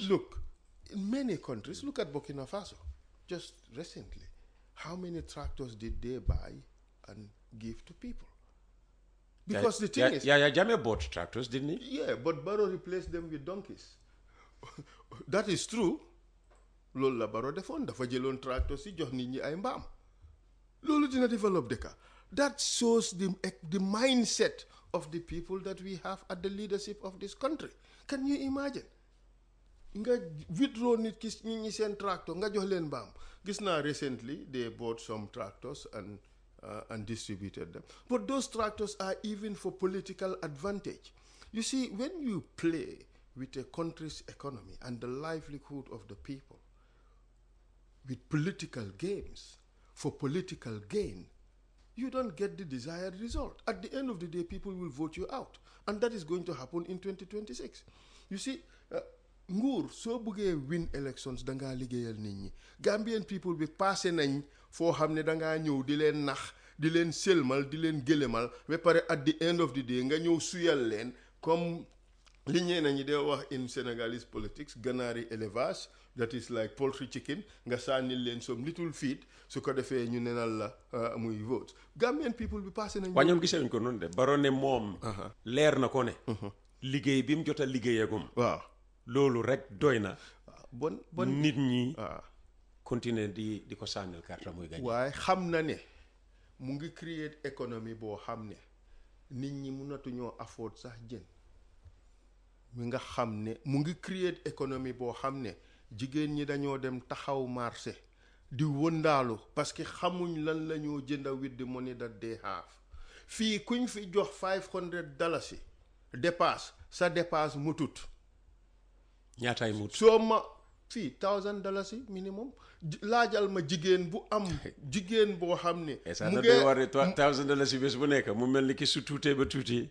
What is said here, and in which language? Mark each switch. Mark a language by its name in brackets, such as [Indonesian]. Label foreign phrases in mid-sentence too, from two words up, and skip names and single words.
[English] Look, in many countries, look at Burkina Faso, just recently. How many tractors did they buy and give to people? Because the thing is... Jammeh bought tractors, didn't he? Yeah, but Barrow replaced them with donkeys. That is true. [Wolof] Loolu la Barrow defoon dafa jëloon tractors yi jox nit ñi ay mbaam. Loolu dina develop dëkka. [English] That shows the mindset of the people that we have at the leadership of this country. Can you imagine? [Wolof] Nga withdraw nit ki ñi seen tractor nga jox leen mbaam. Gis naa [English] recently they bought some tractors and distributed them. But those tractors are even for political advantage. You see, when you play with a country's economy and the livelihood of the people with political games for political gain, you don't get the desired result. At the end of the day, people will vote you out. And that is going to happen in 2026. You see, [Wolof] nguur soo buggee [English] win elections [Wolof] dangaa liggéeyal nit ñi. [English] Gambian people [Wolof] bi passé nañ foo xam ne dangaa ñëw di leen nax di leen selmal di leen gëlëmal ba pare [English] at the end of the day [Wolof] nga ñëw suyal leen comme li ñeena ñi dee wax [English] in Senegalese politics [Wolof] ganaari élevage, [English] that is like poultry chicken, [Wolof] nga sànnil leen [English] some little feed [Wolof] su ko defee ñu nenal la muy vote. [English] Gambian people [Wolof] bi passé nañ. waa ñoom gisee wuñ ko noonu de Barrow ne moom leer na ko ne liggéey bi mu jot a liggéeyagum. waaw loolu rek doy na. bon nit ñi continuer di ko sànnil carte muy gañ. waaye xam na ne mu ngi create économie boo xam ne nit ñi mënatuñoo afford sax jën. mi nga xam ne mu ngi create économie boo xam ne jigéen ñi dañoo dem taxaw marché di wëndaalu [French] parce que [Wolof] xamuñ lan la ñoo jënda [English] with the money that they have. [Wolof] fii kuñ fi jox $500 dépasse sa dépasse mutut. ñaataay mut soo ma fii $1,000 minimum laajal ma jigéen bu am jigéen boo xam ne. mu ngi war $1,000 bés bu nekk mu mel ni ki su tuutee ba tuuti.